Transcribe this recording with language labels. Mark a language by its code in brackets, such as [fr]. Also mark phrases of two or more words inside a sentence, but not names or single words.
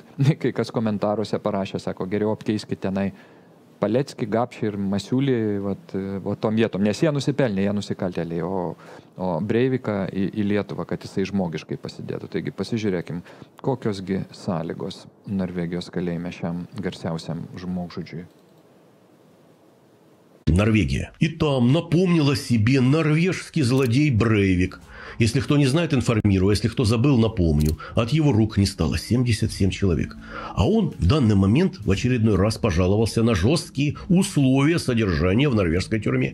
[lt] Kai kas komentaruose parašė, sako, geriau apkeiskit tenai Paleckį, Gapšį ir Masiulį tom vietom, nes jie nusipelnė, jie nusikaltėliai, o Breiviką į Lietuvą, kad jisai žmogiškai pasidėtų. Taigi pasižiūrėkim, kokiosgi sąlygos Norvegijos kalėjime šiam garsiausiam žmogžudžiui. [ru] Норвегия. И там напомнил о себе норвежский злодей Брейвик. Если кто не знает, информирую. Если кто забыл, напомню. От его рук не стало 77 человек. А он в данный момент в очередной раз пожаловался на жесткие условия содержания в норвежской тюрьме.